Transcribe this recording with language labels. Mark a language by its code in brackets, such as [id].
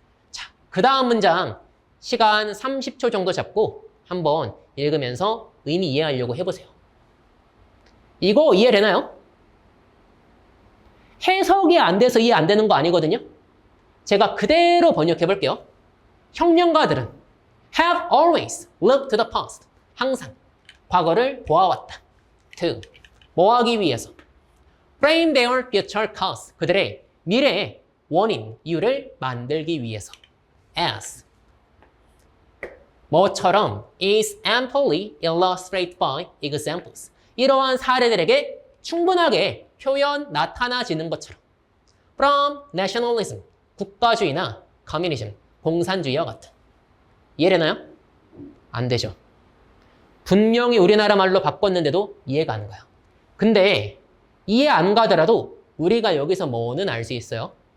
[ko] 자, 그 다음 문장 시간 30초 정도 잡고 한번 읽으면서 의미 이해하려고 해보세요. 이거 이해되나요? 해석이 안 돼서 이해 안 되는 거 아니거든요. 제가 그대로 번역해 볼게요. [en] 혁명가들은 have always looked to the past. [ko] 항상 과거를 보아왔다. to 뭐 하기 위해서? [en] frame their future cause. [ko] 그들의 미래의 원인, 이유를 만들기 위해서. [en] as 뭐처럼 is amply illustrated by examples. [ko] 이러한 사례들에게 충분하게 표현 나타나지는 것처럼. [en] from nationalism. [ko] 국가주의나 communism. 공산주의와 같은. 이해되나요? 안 되죠. 분명히 우리나라 말로 바꿨는데도 이해가 안 가요. 근데 이해 안 가더라도 우리가 여기서 뭐는 알 수 있어요.